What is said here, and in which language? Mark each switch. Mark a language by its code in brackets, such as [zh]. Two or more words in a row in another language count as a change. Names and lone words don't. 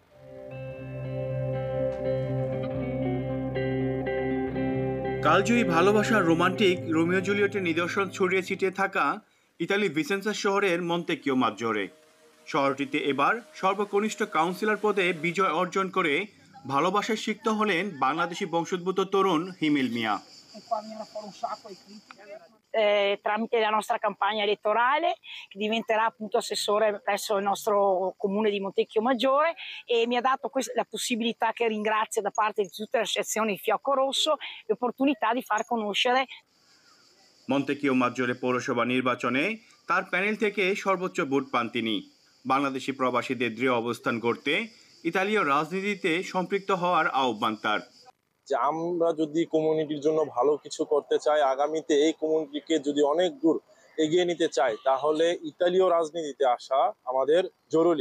[bn] কালজয়ী ভালোবাসার রোমান্টিক রোমিও জুলিয়েটের নিদর্শন ছড়িয়ে ছিটিয়ে থাকা ইতালি ভিসেন্সা শহরের মন্তেকিও মাজ্জোরে। শহরটিতে এবার সর্বকনিষ্ঠ কাউন্সিলর পদে বিজয় অর্জন করে ভালোবাসায় সিক্ত হলেন বাংলাদেশি বংশোদ্ভূত তরুণ হিমেল মিয়া। [it] Tramite la nostra campagna elettorale, che diventerà appunto assessore presso il nostro comune di Montecchio Maggiore, e mi ha dato la possibilità, che ringrazio da parte di tutte le associazioni di Fiocco Rosso, l'opportunità di far conoscere [bn] মন্তেকিও মাজ্জোরে পৌরসভা নির্বাচনে তার প্যানেল থেকে সর্বোচ্চ ভোট পান তিনি। বাংলাদেশি প্রবাসীদের দৃঢ় অবস্থান করতে ইতালীয় রাজনীতিতে সম্পৃক্ত হওয়ার আহ্বান তার। যে আমরা যদি কমিউনিটির জন্য ভালো কিছু করতে চাই, আগামীতে এই কমিউনিটিকে যদি অনেক দূর এগিয়ে নিতে চাই, তাহলে ইতালীয় রাজনীতিতে আসা আমাদের জরুরি।